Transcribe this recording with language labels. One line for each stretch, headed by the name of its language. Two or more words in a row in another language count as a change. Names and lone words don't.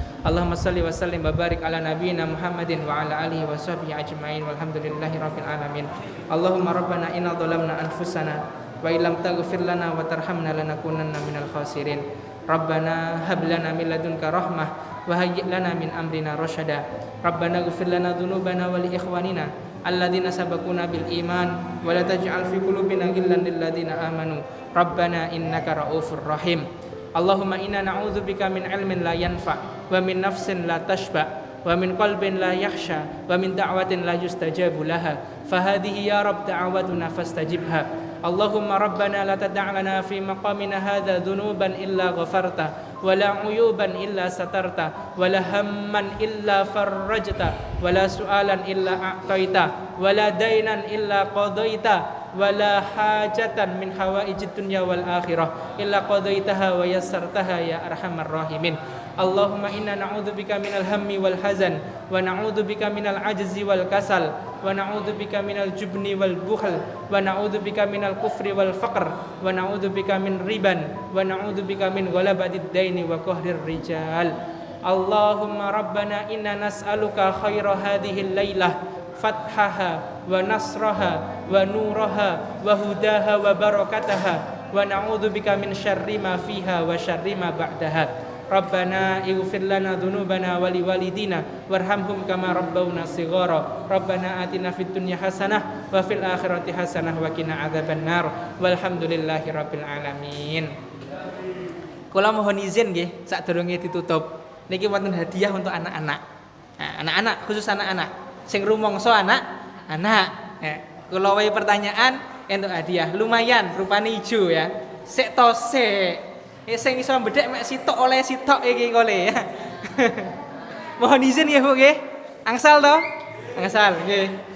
Arabic: اللهم صل وسلم وبارك على نبينا محمد وعلى آله وصحبه أجمعين والحمد لله رب العالمين. اللهم ربنا إنا ظلمنا أنفسنا وإن لم تغفر لنا وترحمنا لنكونن من الخاسرين. ربنا هب لنا من لدنك رحمة وهيئ لنا من أمرنا رشدا. ربنا اغفر لنا ذنوبنا ولإخواننا الذين سبقونا بالإيمان ولا تجعل في قلوبنا غلا للذين آمنوا. ربنا إنك رؤوف رحيم. اللهم إنا نعوذ بك من علم لا ينفع ومن نفس لا تشبع ومن قلب لا يخشع ومن دعوة لا يستجاب لها فهذه يا رب دعوتنا فاستجبها. اللهم ربنا لا تدع لنا في مقامنا هذا ذنوبا إلا غفرت ولا عيوبا إلا سترت ولا هما إلا فرجت ولا سؤالا إلا أعطيت ولا دينا إلا قضيت ولا حاجة من حوائج الدنيا والآخرة إلا قضيتها ويسرتها يا أرحم الراحمين. اللهم إنا نعوذ بك من الهم والحزن ونعوذ بك من العجز والكسل ونعوذ بك من الجبن والبخل ونعوذ بك من الكفر والفقر ونعوذ بك من ربا ونعوذ بك من غلبة الدين وقهر الرجال. اللهم ربنا إنا نسألك خير هذه الليلة فتحها ونصرها ونورها وهداها وبركتها ونعوذ بك من شر ما فيها وشر ما بعدها. ربنا اغفر لنا ذنوبنا ولوالدينا وارحمهم كما ربونا صغارا. ربنا آتنا في الدنيا حسنة وفي الآخرة حسنة وقنا عذاب النار. والحمد لله رب العالمين.
Javanese: Kula mohon izin nggih sadurunge ditutup. Niki wonten hadiah untuk anak-anak. Nah, anak-anak khusus anak-anak. Sing rumangsa anak-anak. Kula wae pertanyaan entuk hadiah. Lumayan rupane ijo ya. Sik to sik. Sing iso mbedhek mek sitok oleh sitok iki kole ya. Mohon izin ya Bu nggih. Angsal to? Angsal nggih.